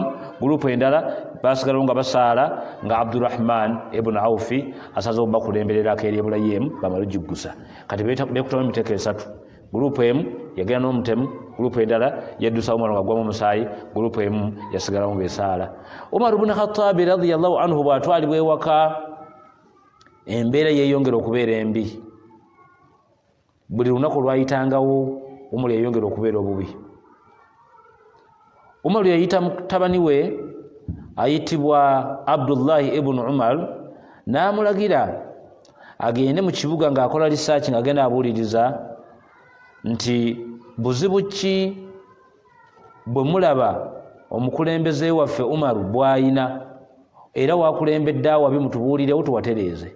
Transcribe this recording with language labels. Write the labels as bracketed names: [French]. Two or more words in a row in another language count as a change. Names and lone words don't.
[Ganda] Gurupu endala baasigalawo nga basaala nga Abdurrahman ibn Awfi asaze okubakulembererako eri Ibulayimu bamale ogiggusa. Kati beekutamu emiteeko 3. Gurupu emu yagenda n'omutemu. Gurupu endala yaddusa Umaru nga gwamu omusaayi. Gurupu emu yasigalawo ng'esaala. Umar ibn Khattab [Arabic] رضي الله عنه [Ganda] bw'atwalibwa ewaka embeera yeeyongera okubeera embi. Buli lunaku lwayitangawo Umaru yayongera okubeera obubi. Umaru yayita mutabani we ayitibwa Abdullahi ibn Umar n'amulagira agende mu kibuga ng'akola research ng'agenda abuuliriza nti buzibu ki bwe mulaba omukulembeze waffe Umaru bw'ayina era wakulembedde awabi mutubuulirewo tuwatereeze.